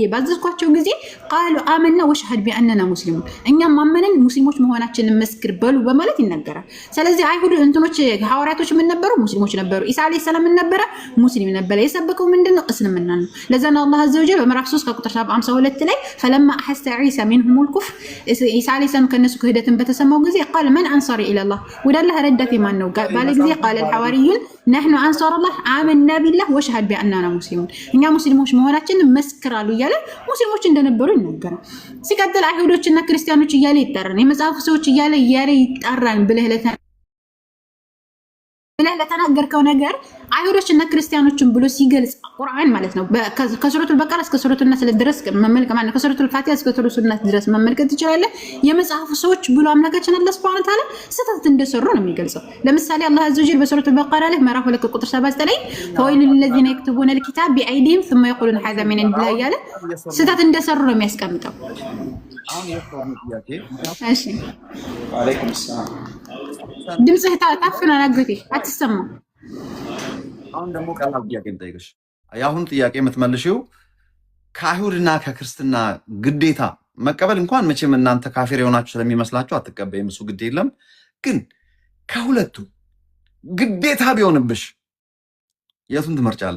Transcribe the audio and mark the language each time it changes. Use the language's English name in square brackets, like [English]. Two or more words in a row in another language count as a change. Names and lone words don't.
[Amharic] ባዘዝኳቸው ጊዜ ቃሉ [Arabic] آمنا واشهد بأنا مسلمون [Amharic] እኛም ማመንን ሙስሊሞች መሆናችንን መስክር በሉ በማለት ይናገራል ስለዚህ አይሁድ እንትኖች ሐዋርያቶች ምን ነበሩ ሙስሊሞች ነበሩ ኢሳ [Arabic] عليه السلام [Amharic] ምን ነበረ ሙስሊም ነበር የሰበከው ምንድነው እስልምና ነው ለዛ ነው አላህ አዘወጀል በምዕራፍ 3 ከቁጥር 52 ላይ [Arabic] فلما احس عيسى منهم الكفر [Amharic] ኢሳ [Arabic] عليه السلام [Amharic] ከነሱ ክህደትን በተሰማው ጊዜ [Arabic] قال من انصاري الى الله [Amharic] ወዳላህ ረዳት ማን ነው ባለ ጊዜ [Arabic] قال الحواريون نحن انصار الله آمنا بالله واشهد باننا مسلمون [Amharic] እኛ ሙስሊሞች መሆናችንን መስክራሉ እያለ ሙስሊሞች እንደነበሩ ይናገራል ሲቀጥል አይሁዶችና ክርስቲያኖች እያለ ይጠራን የመጽሐፍ ሰዎች እያለ ይጠራን ብለህ ለተናገርከው ነገር አይሁዶችና ክርስቲያኖችን ብሎ ሲገልጽ ቁርአን ማለት ነው ከሱረቱል በቀራ እስከ ሱረቱል ናስ ድረስ መመልከት ማለት ነው ከሱረቱል ፋቲሃ እስከ ሱረቱል ናስ ድረስ መመልከት ትችላለህ። የመጽሐፉ ሰዎች ብሎ አምላካችን አላህ [Arabic] سبحانه وتعالى [Amharic] ስህተት እንደሰሩ ነው የሚገልጸው። ለምሳሌ አላህ [Arabic] عز وجل [Amharic] በሱረቱል በቀራ ላይ ምዕራፍ 2 ቁጥር 79 [Arabic] فويل للذين يكتبون الكتاب بأيديهم ثم يقولون هذا من عند الله [Amharic] እያለ ስህተት እንደሰሩ ነው የሚያስቀምጠው። እሺ [Arabic] وعليكم السلام። [Amharic] ድምጽህ ታፍኗል አጎቴ አትሰማም። አሁን ደግሞ ቀላል ጥያቄ ልጠይቅሽ። የአሁኑ ጥያቄ የምትመልሺው ከአይሁድና ከክርስትና ግዴታ መቀበል እንኳን መቼም እናንተ ካፊር የሆናችሁ ስለሚመስላችሁ አትቀበይም፣ እሱ ግድ የለም። ግን ከሁለቱ ግዴታ ቢሆንብሽ የቱን ትመርጫለሽ?